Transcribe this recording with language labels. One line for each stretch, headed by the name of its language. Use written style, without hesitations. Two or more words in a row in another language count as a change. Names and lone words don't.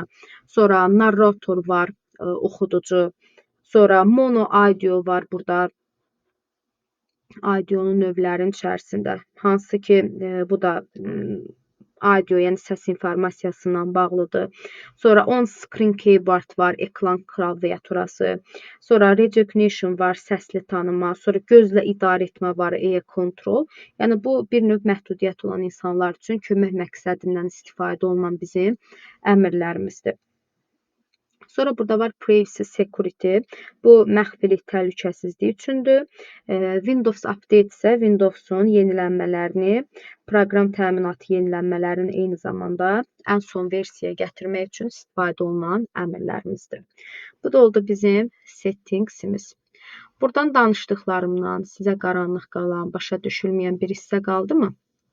Azerbaijani: Sonra narrator var, oxuducu. Sonra
English: mono audio
Azerbaijani: var burada. Audionun növlərinin içərisində, hansı ki, bu da audio, yəni səs informasiyasından bağlıdır. Sonra
English: on-screen keyboard
Azerbaijani: var, ekran klaviaturası. Sonra recognition var, səsli tanıma. Sonra gözlə idarə etmə var, e-control. Yəni bu bir növ məhdudiyyət olan insanlar üçün kömək məqsədindən istifadə olunan bizim əmrlərimizdir. Sonra burada var
English: privacy security.
Azerbaijani: Bu məxfilik təhlükəsizliyi üçündür. Windows Update isə Windows'un yenilənmələrini, proqram təminatı yenilənmələrini eyni zamanda ən son versiyaya gətirmək üçün istifadə olunan əmrlərimizdir. Bu da oldu bizim settingsimiz. Buradan danışdıqlarımdan sizə qaranlıq qalan, başa düşülməyən bir hissə qaldımı?